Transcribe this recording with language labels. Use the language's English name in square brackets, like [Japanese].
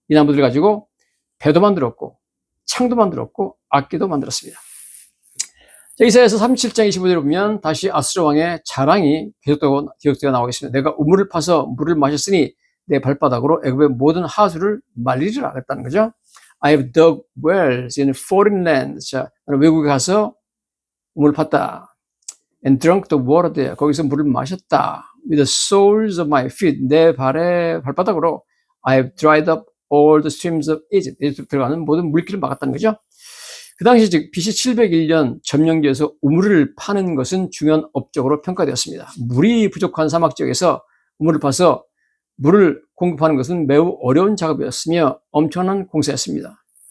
[Korean] 이 나무들을 가지고 배도 만들었고 창도 만들었고 악기도 만들었습니다. 이사야서 37장 25절에 보면 다시 아수르 왕의 자랑이 기록되어 나오고 있습니다. 내가 우물을 파서 물을 마셨으니 내 발바닥으로 애굽의 모든 하수를 말리리라 그랬다는 거죠. [English] I have dug wells in foreign lands. [Korean] 자, 나는 외국에 가서 우물을 팠다. [English] And drunk the water there. [Korean] 거기서 물을 마셨다. [English] With the soles of my feet. [Korean] 내 발바닥으로 [English] I have dried up all the streams of Egypt. [Korean] 이집트 들어가는 모든 물길을 막았다는 거죠. 그 당시 즉 BC 701년 점령지에서 우물을 파는 것은 중요한 업적으로 평가되었습니다. 물이 부족한 사막 지역에서 우물을 파서 물을 공급하는 것은 매우 어려운 작업이었으며 엄청난 공사였습니다.